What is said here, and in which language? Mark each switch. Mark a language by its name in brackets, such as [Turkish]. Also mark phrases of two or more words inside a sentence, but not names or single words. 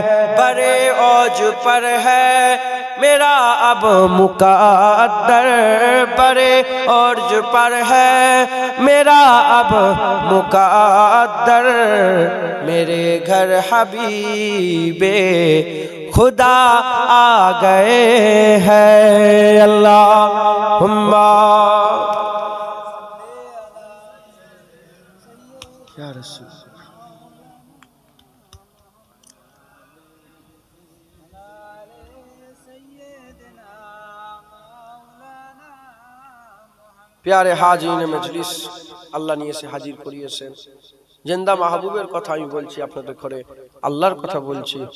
[Urdu] بڑے اوج پر ہے میرا اب مقدر، بڑے اوج پر ہے میرا اب مقدر، میرے گھر حبیب خدا آ گئے ہیں۔ [Arabic] اللہم یا رسول [Urdu] پیارے حاضرین مجلس, [Bangla] আল্লাহ নিয়ে এসে হাজির করিয়েছেন। জিন্দা মাহবুবের কথা আমি বলছি আপনাদের ঘরে, আল্লাহর কথা বলছি।